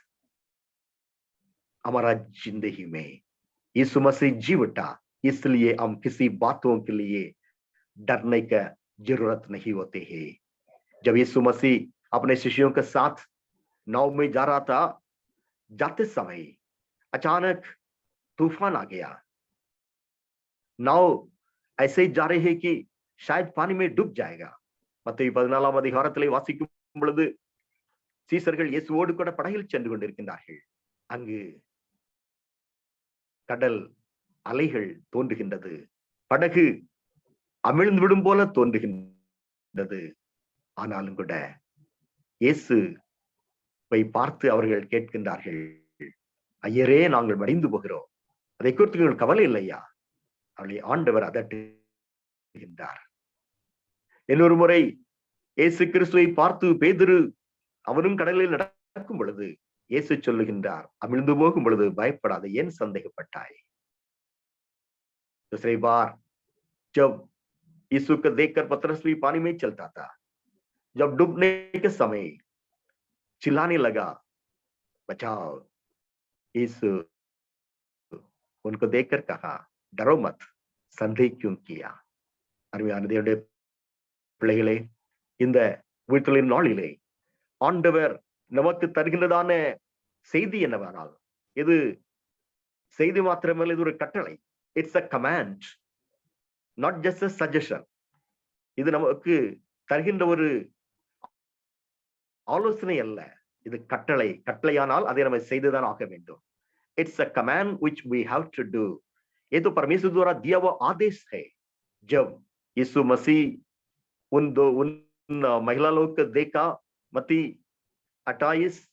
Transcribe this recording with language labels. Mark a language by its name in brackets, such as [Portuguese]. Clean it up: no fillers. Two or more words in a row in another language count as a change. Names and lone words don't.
[Hindi] हमारा जिंदगी में यीशु मसीह जी उठा, इसलिए हम किसी बातों के लिए डरने का जरूरत नहीं होते है. जब यीशु मसीह अपने शिष्यों के साथ नाव में जा रहा था, जाते समय अचानक तूफान आ गया. नाव ऐसे ही जा रहे हैं कि शायद पानी में डूब जाएगा. [Tamil] மத்தேயு 14ஆம் அதிகாரத்திலே வாசிக்கும் பொழுது சீசர்கள் இயேசுவோடு கூட படகில் சென்று கொண்டிருக்கின்றார்கள். அங்கு கடல் அலைகள் தோன்றுகின்றது. படகு அமிழ்ந்து விடும் போல தோன்றுகின்றது. ஆனாலும் கூட இயேசுவை பார்த்து அவர்கள் கேட்கின்றார்கள், ஐயரே, நாங்கள் மடிந்து போகிறோம், அதை குறித்து உங்களுக்கு கவலை இல்லையா? அவளை ஆண்டவர் அதட்டுகின்றார். இன்னொரு முறை இயேசு கிறிஸ்துவை பார்த்து பேதுரு அவனும் கடலில் நடக்கும் பொழுது இயேசு சொல்லுகின்றார், அமிழ்ந்து போகும் பொழுது பயப்படாத, ஏன் சந்தேகப்பட்டாய்? [Hindi] दूसरी बार जब यीशु को देखकर पतरस भी पानी में चलता था, जब डूबने के समय चिल्लाने लगा, बचाओ, यीशु उनको देखकर कहा, डरो मत, संदेह क्यों किया? [Tamil] அருமையான தேவனுடைய பிள்ளைகளே, இந்த வீட்டிலின் நாளிலே ஆண்டவர் நமக்கு தருகின்றதான செய்தி என்னவென்றால், இது செய்தி மாத்திரமல்ல, இது ஒரு கட்டளை. [English] இட்ஸ் a command, not just a suggestion. [Tamil] இது நமக்கு தருகின்ற ஒரு ஆலோசனை அல்ல, இது கட்டளை. கட்டளையானால் அதை நம்ம செய்துதான் ஆக வேண்டும். [English] इट्स a command which we have to do. [Hindi] ये तो परमेश्वर द्वारा दिया हुआ आदेश है. जब यीशु मसीह उन महिला लोग को देखा, मत्ती 28